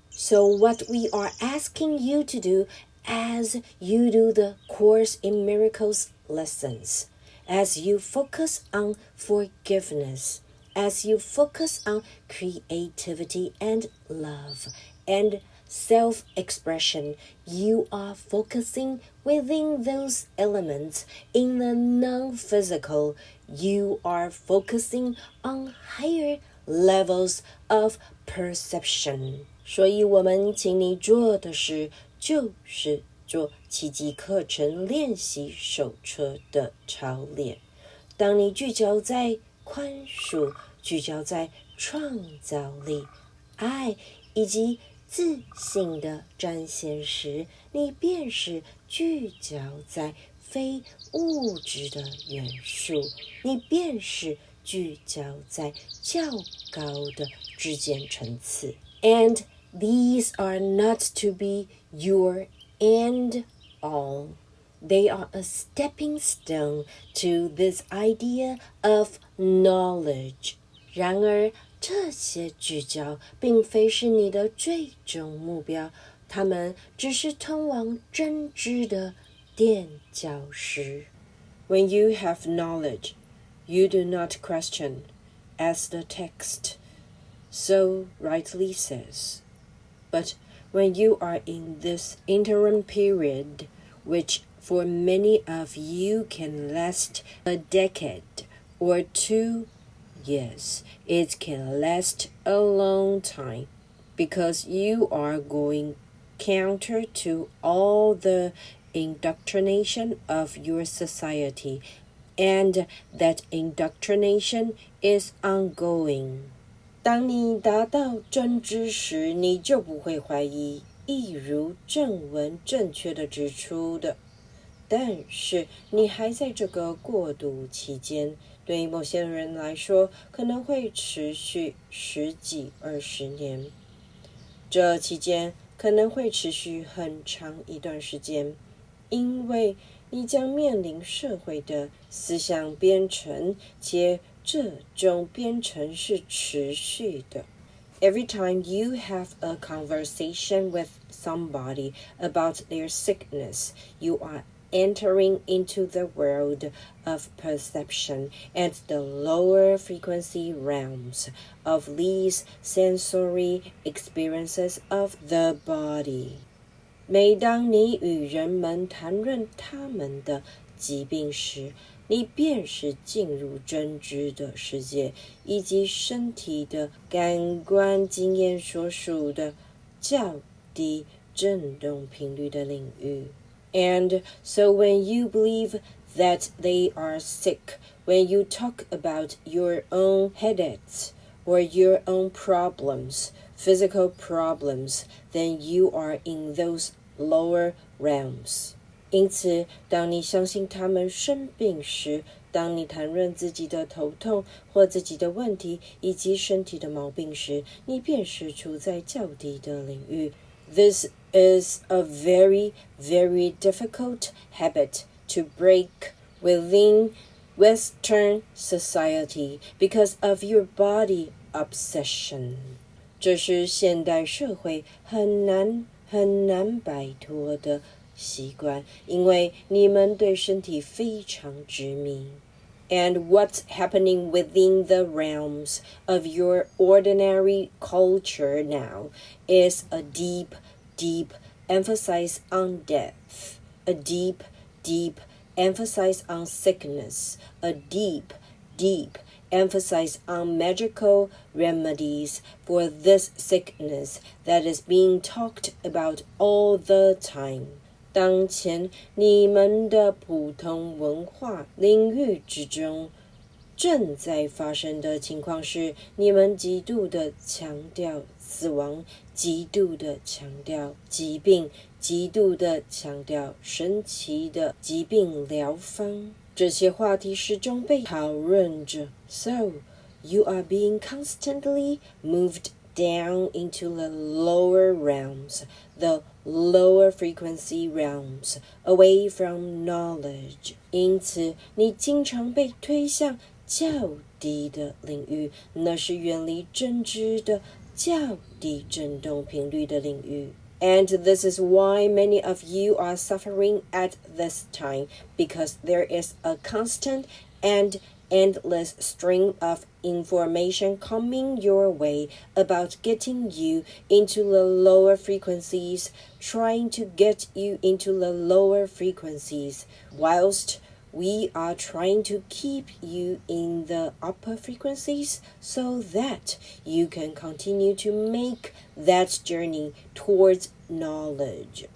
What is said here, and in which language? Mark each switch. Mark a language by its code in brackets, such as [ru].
[en] So what we are asking you to do as you do the Course in Miracles lessons, as you focus on forgiveness, as you focus on creativity and love and self-expression, you are focusing within those elements in the non-physical. You are focusing on higher levels of perception. [zh] 所以我们请你做的事就是做奇迹课程练习手册的操练。当你聚焦在宽恕，聚焦在创造力、爱以及自信的展现时，你便是聚焦在非物质的元素，你便是聚焦在较高的知见层次。 [en] And these are not to be your end all. They are a stepping stone to this idea of knowledge. [zh] 然而，这些聚焦并非是你的最终目标，它们只是通往真知的垫脚石。 [en] When you have knowledge, you do not question, as the text so rightly says. But when you are in this interim period, which for many of you can last a decade or 2 years, it can last a long time, because you are going counter to all the indoctrination of your society, and that indoctrination is ongoing. [zh] 当你达到真知时，你就不会怀疑，一如正文正确地指出的。但是你还在这个过渡期间，对某些人来说可能会持续10几20年，这期间可能会持续很长一段时间，因为你将面临社会的思想编程，且这种编程是持续的。 [en] Every time you have a conversation with somebody about their sickness, you are entering into the world of perception and the lower frequency realms of these sensory experiences of the body. [zh] 每当你与人们谈论他们的疾病时，你便是进入真知的世界，以及身体的感官经验所属的较低振动频率的领域。 [en] And so when you believe that they are sick, when you talk about your own headaches or your own problems, physical problems, then you are in those lower realms. [zh] 因此，当你相信他们生病时，当你谈论自己的头痛或自己的问题以及身体的毛病时，你便是处在较低的领域。 [en] This is a very, very difficult habit to break within Western society because of your body obsession. [zh] 这是现代社会很难摆脱的习惯，因为你们对身体非常执迷。 [en] And what's happening within the realms of your ordinary culture now is a deep emphasis on death, a deep emphasis on sickness, a deep emphasis on magical remedies for this sickness that is being talked about all the time. [zh] 当前你们的普通文化领域之中正在发生的情况是，你们极度的强调死亡，极度的强调疾病，极度的强调神奇的疾病疗方。这些话题始终被讨论着。 [en] So, you are being constantly moved down into the lower realms, the lower frequency realms, away from knowledge. [zh] 因此，你经常被推向较低的领域，那是远离真知的较低振动频率的领域。 [en] And this is why many of you are suffering at this time, because there is a constant and endless stream of information coming your way about getting you into the lower frequencies, trying to get you into the lower frequencies, whilst we are trying to keep you in the upper frequencies so that you can continue to make that journey towards knowledge.